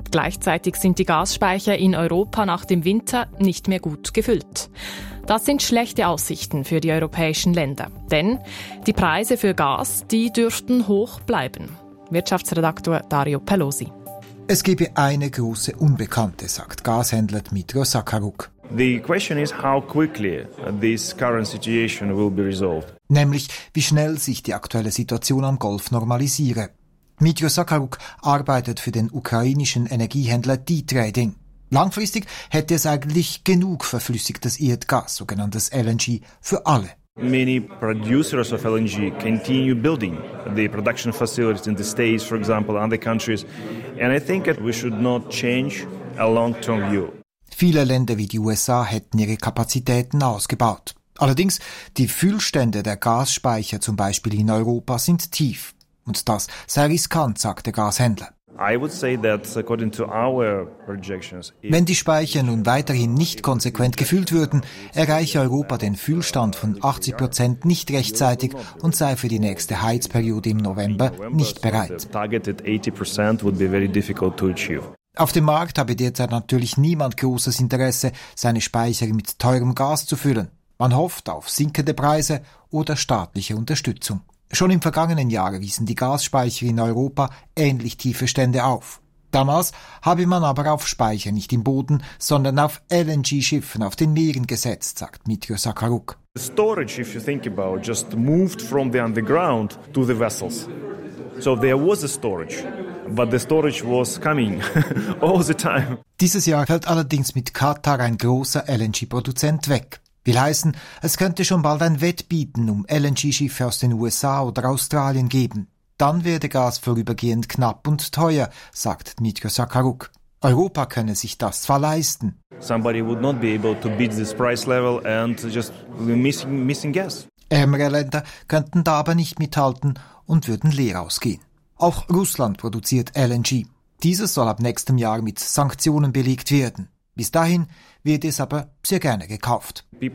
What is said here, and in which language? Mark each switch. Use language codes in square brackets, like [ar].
[de] Gleichzeitig sind die Gasspeicher in Europa nach dem Winter nicht mehr gut gefüllt. Das sind schlechte Aussichten für die europäischen Länder, denn die Preise für Gas, die dürften hoch bleiben. Wirtschaftsredaktor Dario Pelosi. Es gebe eine große Unbekannte, sagt Gashändler Dmitry Sakharuk. [en] The question is how quickly this current situation will be resolved. [de] Nämlich, wie schnell sich die aktuelle Situation am Golf normalisiere. Dmitry Sakharuk arbeitet für den ukrainischen Energiehändler D-Trading. Langfristig hätte es eigentlich genug verflüssigtes Erdgas, sogenanntes LNG, für alle. [en] Many producers of LNG continue building the production facilities in the States, for example, other countries. And I think that we should not change a long-term view. [de] Viele Länder wie die USA hätten ihre Kapazitäten ausgebaut. Allerdings, die Füllstände der Gasspeicher zum Beispiel in Europa sind tief. Und das sei riskant, sagt der Gashändler. [en] I would say that according to our projections, [de] wenn die Speicher nun weiterhin nicht konsequent gefüllt würden, erreiche Europa den Füllstand von 80% nicht rechtzeitig und sei für die nächste Heizperiode im November nicht bereit. [en] So the targeted 80% would be very difficult to achieve. [de] Auf dem Markt habe derzeit natürlich niemand großes Interesse, seine Speicher mit teurem Gas zu füllen. Man hofft auf sinkende Preise oder staatliche Unterstützung. Schon im vergangenen Jahr wiesen die Gasspeicher in Europa ähnlich tiefe Stände auf. Damals habe man aber auf Speicher nicht im Boden, sondern auf LNG-Schiffen auf den Meeren gesetzt, sagt Dmitry Sakharuk. [en] The storage, if you think about, just moved from the underground to the vessels. So there was a storage. But the storage was coming all the time. [de] Dieses Jahr fällt allerdings mit Katar ein großer LNG-Produzent weg. Will heißen, es könnte schon bald ein Wettbieten um LNG-Schiffe aus den USA oder Australien geben. Dann werde Gas vorübergehend knapp und teuer, sagt Dmitry Sakharuk. Europa könne sich das zwar leisten. [en] Somebody would not be able to beat this price level and just missing gas. [de] Ärmere Länder könnten da aber nicht mithalten und würden leer ausgehen. Auch Russland produziert LNG. Dieses soll ab nächstem Jahr mit Sanktionen belegt werden. Bis dahin wird es aber sehr gerne gekauft.